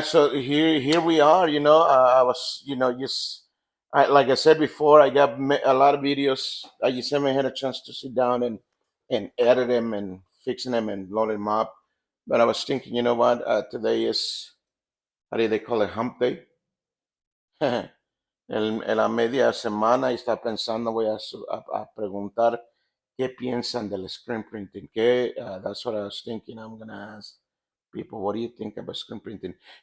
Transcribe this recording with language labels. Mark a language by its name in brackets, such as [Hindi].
[English] So here we are. I was, just like I said before, I got a lot of videos. I just haven't had a chance to sit down and edit them and fixing them and load them up. But I was thinking, you know what? Today is, how do they call it, hump day? [Spanish] En la media semana y está pensando, voy a preguntar qué piensan del screen printing. [English] That's what I was thinking. I'm gonna ask people, what do you think about screen printing?